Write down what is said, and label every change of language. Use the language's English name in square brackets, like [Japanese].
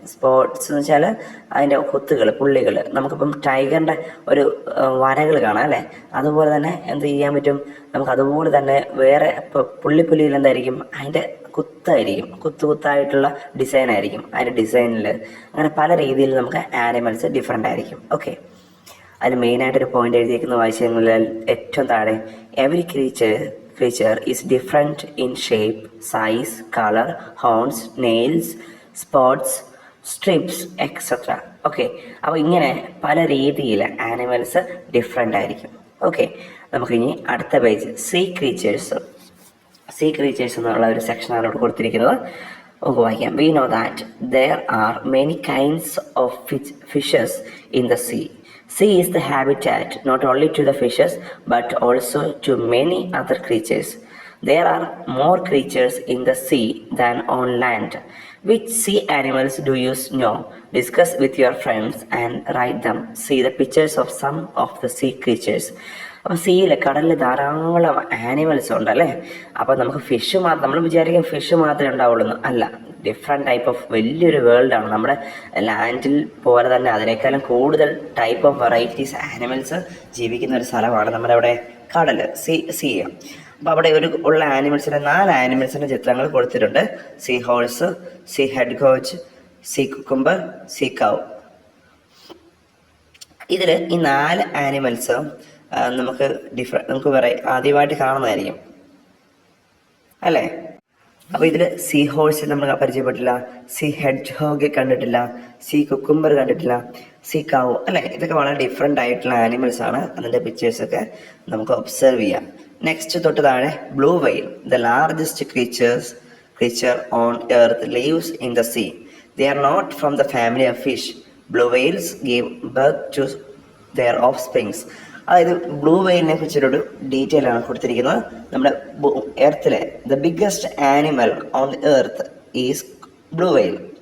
[Malayalam] Sports എന്ന് വെച്ചാൽ അതിൻ്റെ കുത്തുകൾ, പുള്ളികൾ. നമുക്കിപ്പം ടൈഗറിൻ്റെ ഒരു വരകൾ കാണാം അല്ലേ. അതുപോലെ തന്നെ എന്ത് ചെയ്യാൻ പറ്റും? നമുക്ക് അതുപോലെ തന്നെ വേറെ ഇപ്പോൾ പുള്ളിപ്പുള്ളിയിൽ എന്തായിരിക്കും? അതിൻ്റെ കുത്തായിരിക്കും, കുത്തായിട്ടുള്ള ഡിസൈൻ ആയിരിക്കും അതിൻ്റെ ഡിസൈനിൽ. അങ്ങനെ പല രീതിയിൽ നമുക്ക് ആനിമൽസ് ഡിഫറെൻ്റ് ആയിരിക്കും. ഓക്കെ, അതിൽ മെയിനായിട്ടൊരു പോയിന്റ് എഴുതിയിരിക്കുന്ന വായിച്ചു കഴിഞ്ഞാൽ ഏറ്റവും താഴെ [English] Every creature is different in shape, size, color, horns, nails, spots, strips, etc. [Malayalam] Okay, അപ്പോൾ ഇങ്ങനെ പല രീതിയിൽ ആനിമൽസ് ഡിഫറെൻ്റ് ആയിരിക്കും. ഓക്കെ, നമുക്കിനി അടുത്ത പേജ് സീ ക്രീച്ചേഴ്സ് എന്നുള്ള ഒരു സെക്ഷനാണ് ഇവിടെ കൊടുത്തിരിക്കുന്നത്. നമുക്ക് വായിക്കാം. [English] We know that there are many kinds of fishes in the sea. Sea is the habitat not only to the fishes but also to many other creatures. There are more creatures in the sea than on land. Which sea animals do you know? Discuss with your friends and write them. See the pictures of some of the sea creatures. [Malayalam] അപ്പോൾ സീയിൽ, കടലിൽ ധാരാളം animals ഉണ്ടല്ലേ. അപ്പോൾ നമുക്ക് fish മാത്രം, നമ്മൾ വിചാരിക്കും fish മാത്രമേ ഉണ്ടാവുള്ളൂ. അല്ല, ഡിഫറെൻറ്റ് ടൈപ്പ് ഓഫ് വലിയൊരു വേൾഡാണ്. നമ്മുടെ ലാൻഡിൽ പോലെ തന്നെ അതിനേക്കാളും കൂടുതൽ ടൈപ്പ് ഓഫ് വെറൈറ്റീസ് ആനിമൽസ് ജീവിക്കുന്ന ഒരു സ്ഥലമാണ് നമ്മുടെ അവിടെ കടൽ, സീ. അപ്പോൾ അവിടെ ഉള്ള ആനിമൽസിൻ്റെ 4 ആനിമൽസിൻ്റെ ചിത്രങ്ങൾ കൊടുത്തിട്ടുണ്ട്. See horse, see head ഗോച്ച്, see cucumber, see കൗ. ഇതിൽ ഈ 4 ആനിമൽസ് നമുക്ക് ആദ്യമായിട്ട് കാണുന്നതായിരിക്കും അല്ലേ. അപ്പോൾ ഇതിൽ സീ ഹോഴ്സ് നമ്മൾ പരിചയപ്പെട്ടില്ല, സീ ഹെഡ് ഹോഗ് കണ്ടിട്ടില്ല, സീ കുക്കുംബർ കണ്ടിട്ടില്ല, സീ കൗ അല്ലേ. ഇതൊക്കെ വളരെ ഡിഫറെൻ്റ് ആയിട്ടുള്ള ആനിമൽസ് ആണ്. അതിൻ്റെ പിക്ചേഴ്സൊക്കെ നമുക്ക് ഒബ്സർവ് ചെയ്യാം. [English] next [Malayalam] തൊട്ട് താഴെ [English] Blue whale, the largest creature on earth lives in the sea. They are not from the family of fish. Blue whales give birth to their offsprings. [Malayalam] അതായത് ബ്ലൂ വെയിലിനെ കുറിച്ചൊരു detail ആണ് കൊടുത്തിരിക്കുന്നത്. നമ്മുടെ എർത്തിലെ [English] The biggest animal on earth is blue whale.